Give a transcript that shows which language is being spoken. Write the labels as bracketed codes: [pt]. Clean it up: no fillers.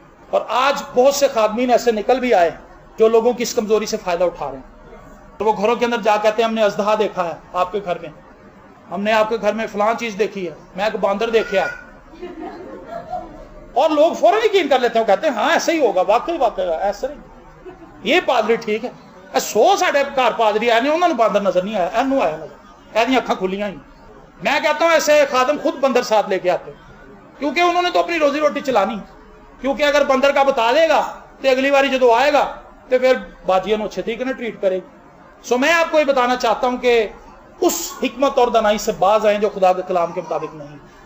[ur] اور آج بہت سے خادمین ایسے نکل بھی آئے جو لوگوں کی اس کمزوری سے فائدہ اٹھا رہے ہیں. تو وہ گھروں کے اندر جا کہتے ہیں ہم نے اژدہا دیکھا ہے آپ کے گھر میں, ہم نے آپ کے گھر میں فلاں چیز دیکھی ہے, میں ایک باندر دیکھا ہے. اور لوگ فوراً یقین کر لیتے ہیں, وہ کہتے ہیں ہاں ایسا ہی ہوگا, واقعی ایسا نہیں. یہ پادری ٹھیک ہے. [pa] 100 ساڈے گھر پادری آئے, انہوں نے باندر نظر نہیں آیا, اینو آیا نظر, ایسی اکھاں کھلیاں ہی. [ur] میں کہتا ہوں ایسے خادم خود بندر ساتھ لے کے آتے, کیونکہ انہوں نے تو اپنی روزی روٹی چلانی. کیونکہ اگر بندر کا بتا دے گا تو اگلی باری جدو آئے گا تو پھر باجیاں نو اچھے طریقے سے ٹریٹ کرے گی. سو میں آپ کو یہ بتانا چاہتا ہوں کہ اس حکمت اور دانائی سے باز آئیں جو خدا کے کلام کے مطابق نہیں.